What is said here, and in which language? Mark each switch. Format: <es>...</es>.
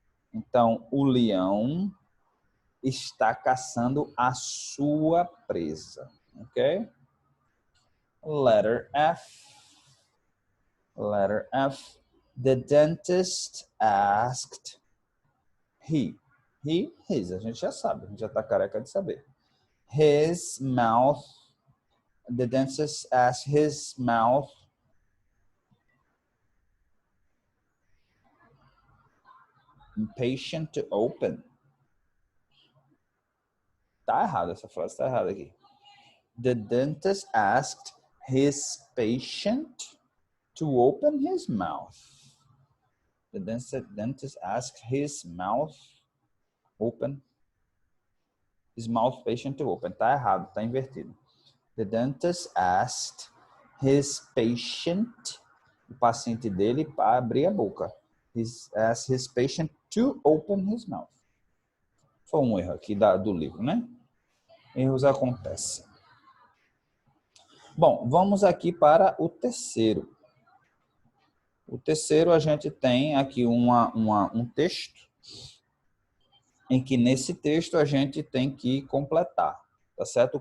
<pt>Então, o leão está caçando a sua presa, ok?</pt> <en>Letter F. Letter F. The dentist asked his.</en> <pt>A gente já sabe, a gente já está careca de saber.</pt> <en>His mouth. The dentist asked his mouth impatient to open.</en> <pt>Tá errado essa frase, tá errada aqui.</pt> <en>The dentist asked his patient to open his mouth. The dentist asked his mouth open. His mouth patient to open.</en> <pt>Tá errado, tá invertido.</pt> <en>The dentist asked his patient,</en> <pt>o paciente dele, para abrir a boca.</pt> <en>Asked his patient to open his mouth.</en> <pt>Foi um erro aqui do livro, né? Erros acontecem. Bom, vamos aqui para o terceiro. O terceiro, a gente tem aqui um texto, em que nesse texto a gente tem que completar, tá certo?</pt>